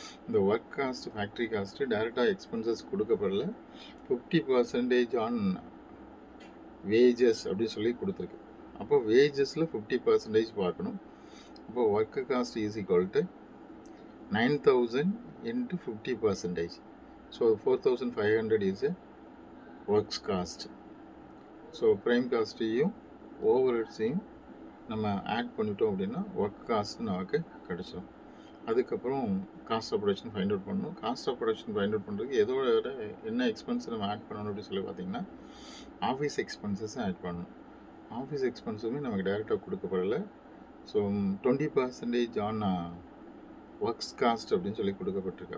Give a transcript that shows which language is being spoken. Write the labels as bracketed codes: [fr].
[ta] இந்த work cost factory cost டைரெக்டாக expenses கொடுக்கப்படல, 50% on wages அப்படின்னு சொல்லி கொடுத்துருக்கு. அப்போ வேஜஸில் 50% பார்க்கணும். அப்போ [en] Work cost is equal to 9,000 into 50%. So 4,500 is a works cost. [ta] So prime காஸ்ட்டையும் over ஹெட்ஸையும் நம்ம ஆட் பண்ணிட்டோம் அப்படின்னா ஒர்க் காஸ்ட் நமக்கு கிடச்சிடும். அதுக்கப்புறம் cost of production find out பண்ணணும். Cost of production find out பண்ணுறதுக்கு எதோட என்ன எக்ஸ்பென்ஸ் நம்ம ஆட் பண்ணணும் அப்படின்னு சொல்லி பார்த்தீங்கன்னா ஆஃபீஸ் எக்ஸ்பென்சஸை ஆட் பண்ணணும். ஆஃபீஸ் எக்ஸ்பென்ஸுமே நமக்கு டைரெக்டாக கொடுக்கப்படலை. ஸோ 20% ஆன் ஒர்க்ஸ் காஸ்ட் அப்படின்னு சொல்லி கொடுக்கப்பட்டிருக்கு.